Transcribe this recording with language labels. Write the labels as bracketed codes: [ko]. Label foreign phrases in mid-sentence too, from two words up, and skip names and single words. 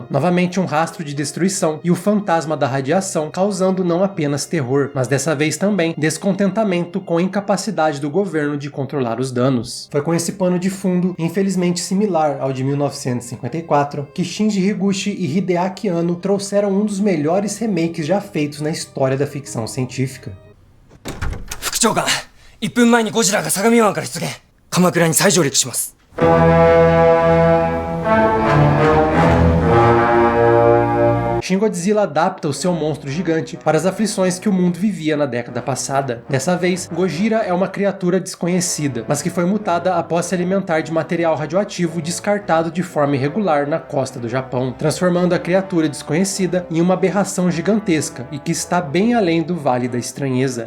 [pt] Novamente um rastro de destruição e o fantasma da radiação causando não apenas terror, mas dessa vez também descontentamento com a incapacidade do governo de controlar os danos. Foi com esse pano de fundo, infelizmente similar ao de 1954, que Shinji Higuchi e Hideaki Anno trouxeram um dos melhores remakes já feitos na história da ficção científica. [ja] 副長官、1分前にゴジラが相模湾から出現。鎌倉に再上陸します。 [pt] Shin Godzilla adapta o seu monstro gigante para as aflições que o mundo vivia na década passada. Dessa vez, Gojira é uma criatura desconhecida, mas que foi mutada após se alimentar de material radioativo descartado de forma irregular na costa do Japão, transformando a criatura desconhecida em uma aberração gigantesca e que está bem além do Vale da Estranheza.